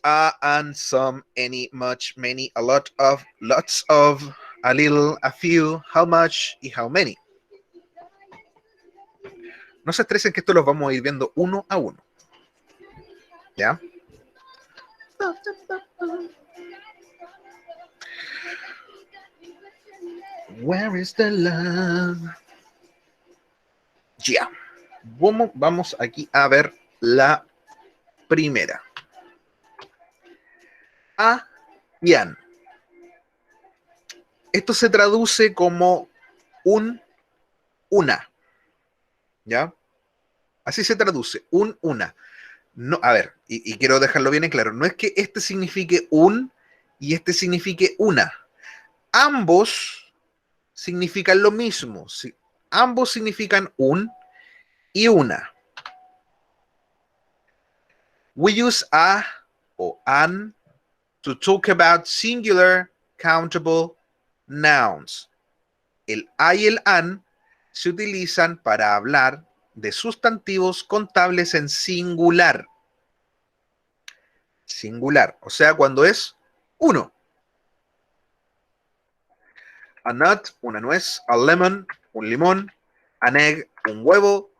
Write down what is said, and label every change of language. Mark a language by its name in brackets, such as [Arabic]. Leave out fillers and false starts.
[English] A, and, some, any, much, many, a lot of, lots of, a little, a few, how much y how many. [Spanish] No se estresen que esto los vamos a ir viendo uno a uno. ¿Ya? [English] Where is the love? [Spanish] Ya. Vamos aquí a ver la primera. A y an. Esto se traduce como una. ¿Ya? Así se traduce, una. No, a ver, y quiero dejarlo bien en claro, no es que este signifique un y este signifique una. Ambos significan lo mismo. Ambos significan un y una. [English] We use a o an to talk about singular countable nouns. [Spanish] El a y el an se utilizan para hablar de sustantivos contables en singular. Singular, o sea, cuando es uno. [English] A nut, [Spanish] una nuez. [English] A lemon, [Spanish] un limón. [English] An egg, [Spanish] un huevo.